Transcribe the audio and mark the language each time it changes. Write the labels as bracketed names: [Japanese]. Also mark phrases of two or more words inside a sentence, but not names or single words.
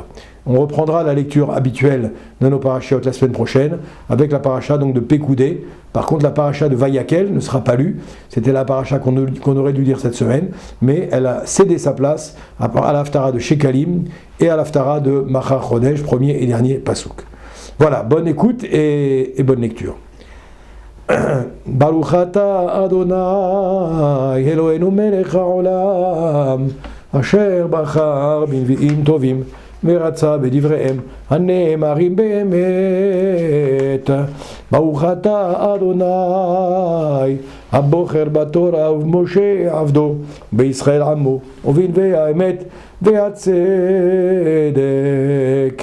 [French] On reprendra la lecture habituelle de nos parachiotes la semaine prochaine, avec la paracha donc de Pekoudé. Par contre, la paracha de Vayakel ne sera pas lue. C'était la paracha qu'on aurait dû lire cette semaine, mais elle a cédé sa place à l'Haftara de Shekalim et à l'Haftara de Macha Chodesh, premier et dernier Pasouk. Voilà, bonne écoute et bonne lecture. [Hebrew] ברוך אתה אדוני אלוהינו מלך העולם אשר בחר bנביאים טובים ורצה בדבריהם הנאמרים באמת. ברוך אתה אדוני הבוחר בתורה ובמשה עבדו בישראל עמו ובנביאי האמת והצדק.